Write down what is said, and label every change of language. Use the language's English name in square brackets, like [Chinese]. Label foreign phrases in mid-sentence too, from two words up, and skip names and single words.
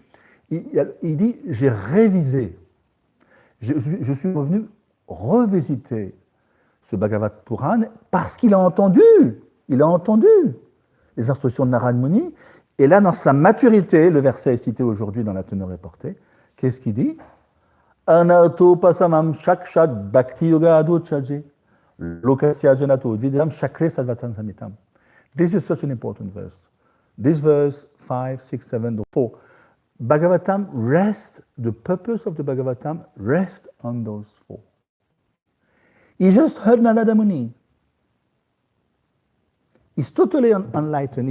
[French] Il dit, j'ai révisé. Je suis revenu revisiter ce Bhagavad Purana parce qu'il a entendu les instructions de Narad Muni. Et là, dans sa maturité, le verset est cité aujourd'hui dans la teneur reportée, qu'est-ce qu'il dit? [Sanskrit] अनर्थो पशमं साक्षात् भक्ति योग अधोक्षजे लोकस्य जानतो विद्वान् चक्रे सात्वतं संहिताम्. [English] This is such an important verse. This verse 5, 6, 7, 4. Bhagavatam rests, the purpose of the Bhagavatam rests on those 4. He just heard Narada Muni. He's totally enlightened.